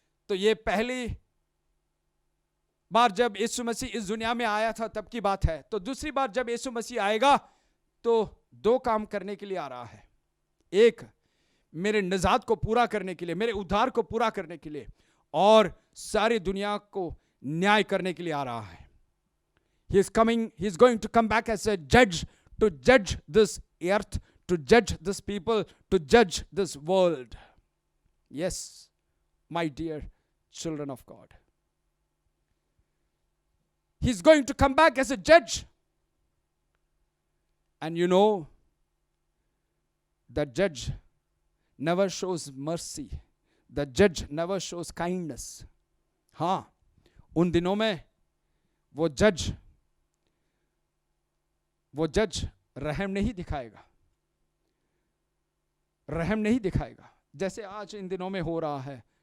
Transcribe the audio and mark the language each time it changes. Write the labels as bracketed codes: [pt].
[hi] तो ये पहली बार जब यीशु मसीह इस दुनिया में आया था तब की बात है। तो दूसरी बार जब यीशु मसीह आएगा तो दो काम करने के लिए आ रहा है। एक, मेरे निजात को पूरा करने के लिए, मेरे उद्धार को पूरा करने के लिए, और सारी दुनिया को न्याय करने के लिए आ रहा है। [en] He is coming, he is going to come back as a judge, to judge this earth, to judge this people, to judge this world. Yes, my dear children of God. He's going to come back as a judge. And you know, the judge never shows mercy. The judge never shows kindness. [hi] हाँ, उन दिनों में वो जज रहम नहीं दिखाएगा, रहम नहीं दिखाएगा, जैसे आज इन दिनों में हो रहा है।